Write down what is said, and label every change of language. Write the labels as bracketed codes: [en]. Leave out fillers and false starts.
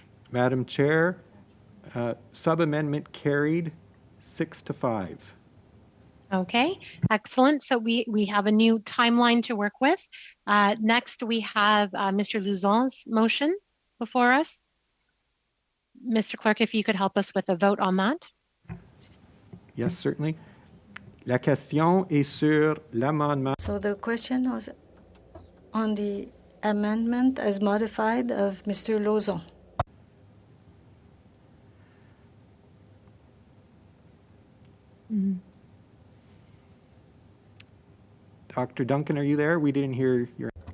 [en] Madam Chair, sub-amendment carried 6-5. Okay, excellent. So we have a new timeline to work with. Next, we have Mr. Lauzon's motion before us. Mr. Clerk, if you could help us with a vote on that. Yes, certainly. [fr] La question est sur l'amendement. [en] So the question was on the amendment as modified of Mr. Lauzon. Dr. Duncan, are you there? We didn't hear your...